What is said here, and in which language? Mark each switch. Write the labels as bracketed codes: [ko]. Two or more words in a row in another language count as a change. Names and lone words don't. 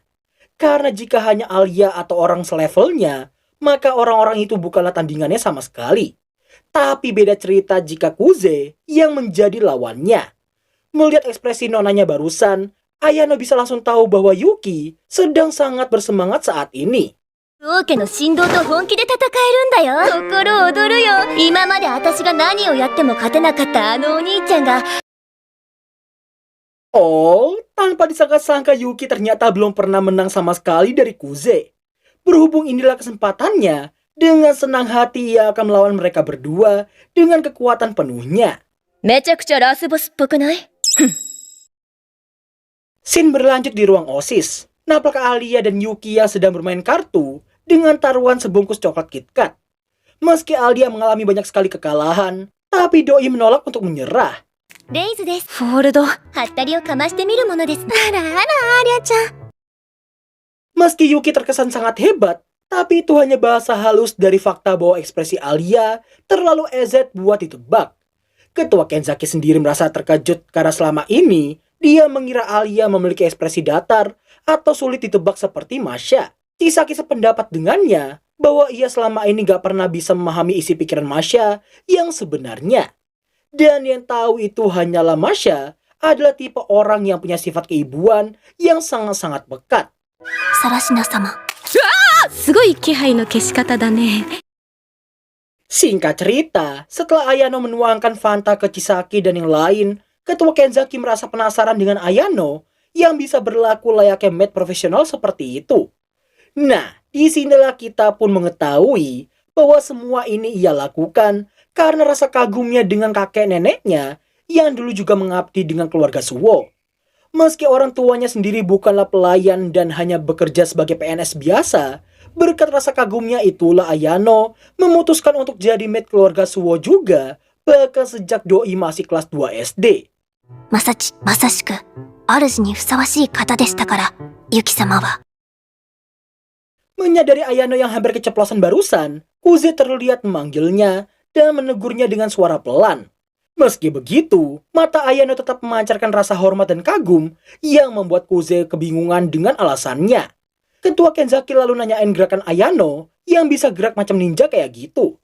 [id] Karena jika hanya Alia atau orang selevelnya, maka orang-orang itu bukanlah tandingannya sama sekali. Tapi beda cerita jika Kuze yang menjadi lawannya. Melihat ekspresi nonanya barusan, Ayano bisa langsung tahu bahwa Yuki sedang sangat bersemangat saat ini. [ja] 王家の振動と本気で戦えるんだよ。心躍るよ。今まで私が何をやっても勝てなかったあのお兄ちゃんが。 [id] Oh, tanpa disangka-sangka Yuki ternyata belum pernah menang sama sekali dari Kuze. Berhubung inilah kesempatannya, dengan senang hati ia akan melawan mereka berdua dengan kekuatan penuhnya. [ja] めちゃくちゃラスボスっぽくない？ [id] Scene berlanjut di ruang OSIS. Nampak Alia dan Yuki yang sedang bermain kartu dengan taruhan sebungkus coklat KitKat. Meski Alia mengalami banyak sekali kekalahan, tapi Doi menolak untuk menyerah. [ja] レイズです。フォールド。はったりをかましてみるものです。あらあら、アリアちゃん。 [id] Meski Yuki terkesan sangat hebat, tapi itu hanya bahasa halus dari fakta bahwa ekspresi Alia terlalu EZ buat ditebak. Ketua Kenzaki sendiri merasa terkejut karena selama ini dia mengira Alia memiliki ekspresi datar atau sulit ditebak seperti Masha. Chisaki sependapat dengannya bahwa ia selama ini gak pernah bisa memahami isi pikiran Masha yang sebenarnya. Dan yang tahu itu hanyalah Masha adalah tipe orang yang punya sifat keibuan yang sangat-sangat pekat. [ja] サラシナ様。すごい気配の消し方だね。 [id] Singkat cerita, setelah Ayano menuangkan Fanta ke Chisaki dan yang lain, Ketua Kenzaki merasa penasaran dengan Ayano yang bisa berlaku layaknya maid profesional seperti itu. Nah, disinilah kita pun mengetahui bahwa semua ini ia lakukan karena rasa kagumnya dengan kakek neneknya yang dulu juga mengabdi dengan keluarga Suwo. Meski orang tuanya sendiri bukanlah pelayan dan hanya bekerja sebagai PNS biasa, berkat rasa kagumnya itulah Ayano memutuskan untuk jadi maid keluarga Suwo juga, bahkan sejak Doi masih kelas 2 SD. [ja] まさしく、主にふさわしい方でしたから、ユキ様は。 [id] Menyadari Ayano yang hampir keceplosan barusan, Kuze terlihat memanggilnya dan menegurnya dengan suara pelan. Meski begitu, mata Ayano tetap memancarkan rasa hormat dan kagum yang membuat Kuze kebingungan dengan alasannya. Ketua Kenzaki lalu nanyain gerakan Ayano yang bisa gerak macam ninja kayak gitu.